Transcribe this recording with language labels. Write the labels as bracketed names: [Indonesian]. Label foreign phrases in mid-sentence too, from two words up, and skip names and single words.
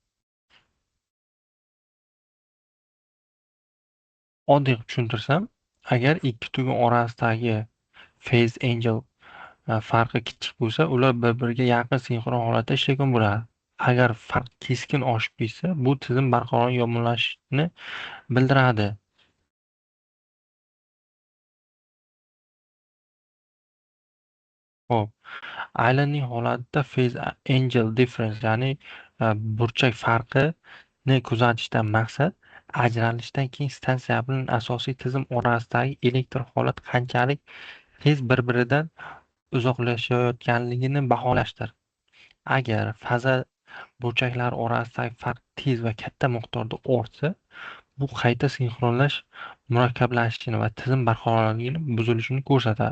[Uzbek] Oddiy qilib tushuntirsam, agar ikki tugun orasidagi [English] phase angle [Uzbek] farqi kichik bo'lsa, ular bir-biriga yaqin sinxron holatda ishlagan bo'ladi. Agar farq keskin oshib ketsa, bu tizim barqaror yomonlashishini bildiradi. Xo'p, islanding holatida [English] phase angle difference, [Uzbek] ya'ni burchak farqini kuzatishdan maqsad ajralishdan keyin stansiya bilan asosiy tizim orasidagi elektr holat qanchalik tez bir-biridan uzoqlashayotganligini baholashdir. Agar faza burchaklari orasidagi farq tez va katta miqdorda ortsa, bu qayta sinxronlash murakkablashishini va tizim barqarorligini buzilishini ko'rsatadi.